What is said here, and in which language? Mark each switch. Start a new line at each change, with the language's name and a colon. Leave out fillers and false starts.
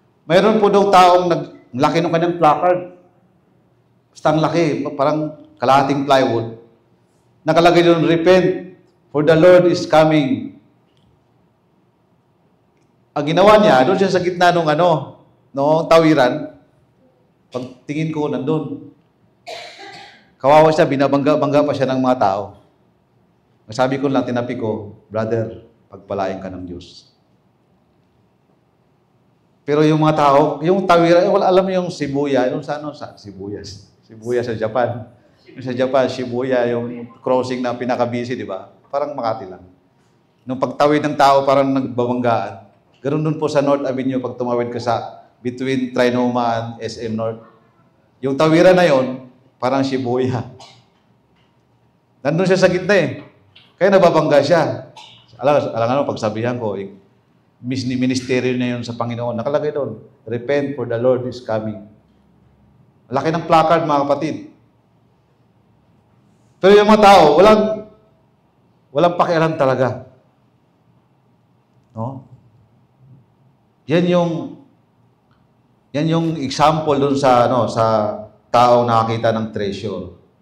Filipino: Mayroon po daw taong laki ng kanyang placard. Basta ang laki, parang kalahating plywood. Nakalagay doon,
English: repent, for the Lord is coming.
Filipino: Ang ginawa niya, doon siya sa gitna ng tawiran. Pagtingin ko, nandun. Kawawa siya, binabangga pa siya ng mga tao. Sabi ko lang, tinapi ko, brother, pagpalain ka ng Diyos. Pero yung mga tao, yung tawiran, alam mo yung Shibuya, yung sa Sibuyas. Shibuya sa Japan. Yung sa Japan, Shibuya, yung crossing na pinaka-busy, di ba? Parang Makati lang. Nung pagtawid ng tao, parang nagbabanggaan. Ganun dun po sa North Avenue, pag tumawid ka between Trinoma and SM North. Yung tawiran na yon, parang Shibuya. Nandun siya sa gitna eh. Kaya nababangga siya. Alam pagsabihan ko, ministeryo na yun sa Panginoon. Nakalagay doon,
English: repent for the Lord is coming.
Filipino: Laki ng placard, mga kapatid. Pero yung mga tao, walang pakialam talaga. No? Yan yung example doon sa tao nakakita ng treasure.